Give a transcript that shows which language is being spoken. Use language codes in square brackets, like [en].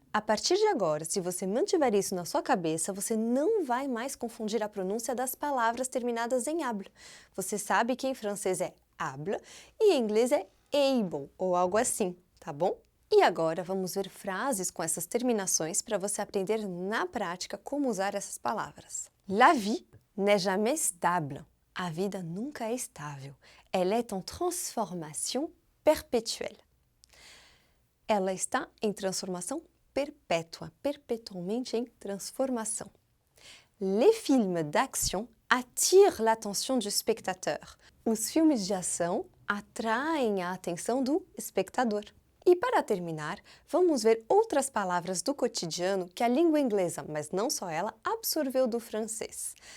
[pt] A partir de agora, se você mantiver isso na sua cabeça, você não vai mais confundir a pronúncia das palavras terminadas em able. Você sabe que em francês é able e em inglês é able, ou algo assim, tá bom? E agora vamos ver frases com essas terminações para você aprender na prática como usar essas palavras. [fr] La vie n'est jamais stable. [pt] A vida nunca é estável. [fr] Elle est en transformation perpétuelle. [pt] Ela está em transformação perpétua, perpetualmente em transformação. [fr] Les films d'action attirent l'attention du spectateur. [pt] Os filmes de ação atraem a atenção do espectador. E para terminar, vamos ver outras palavras do cotidiano que a língua inglesa, mas não só ela, absorveu do francês.